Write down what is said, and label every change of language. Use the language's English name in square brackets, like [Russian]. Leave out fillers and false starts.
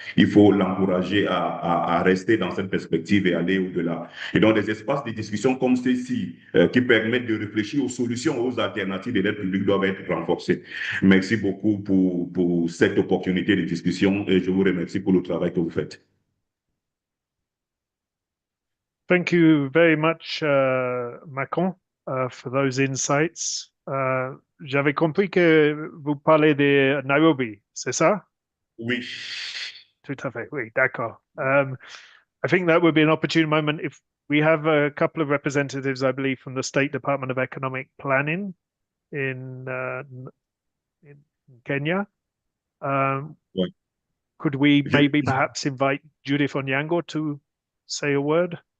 [French] Il faut l'encourager à rester dans cette perspective et aller au-delà. Et donc, des espaces de discussion comme ceux-ci qui permettent de réfléchir aux solutions, aux alternatives de l'aide publique doivent être renforcés. Merci beaucoup pour cette opportunité de discussion et je vous remercie pour le travail que vous faites. [English] Thank you very much, Macron, for those insights. [French] J'avais compris que vous parlez de Nairobi, c'est ça? Oui. Tout à fait, oui, d'accord. [English] I think that would be an opportune moment if we have a couple of representatives, I believe, from the State Department of Economic Planning in Kenya. [French] Ouais. [English] Could we maybe perhaps invite Judith Onyango to say a word?